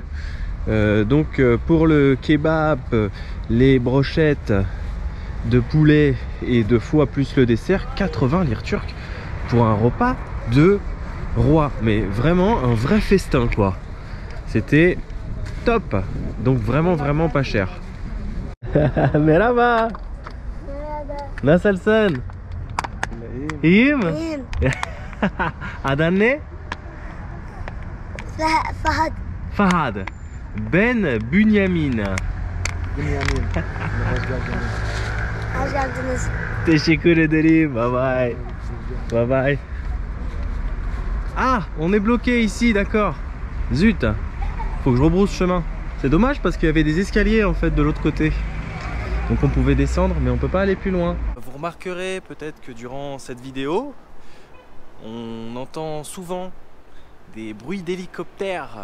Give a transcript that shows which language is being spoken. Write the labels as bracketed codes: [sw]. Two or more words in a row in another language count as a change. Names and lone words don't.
[fr] Donc pour le kebab, les brochettes de poulet et de foie plus le dessert, 80 lire turques pour un repas de roi. Mais vraiment un vrai festin quoi. C'était top. Donc vraiment pas cher. [tr] Merhaba. Nasılsın? İyi mi? İyiyim. Adın ne? Fahad. Fahad. Ben Bünyamin. Hoş geldiniz. Teşekkür ederim. [en] Bye bye. Bye bye. [fr] Ah, on est bloqué ici, d'accord. Zut. Faut que je rebrousse chemin. C'est dommage parce qu'il y avait des escaliers en fait de l'autre côté. Donc on pouvait descendre mais on peut pas aller plus loin. Vous remarquerez peut-être que durant cette vidéo, on entend souvent des bruits d'hélicoptères.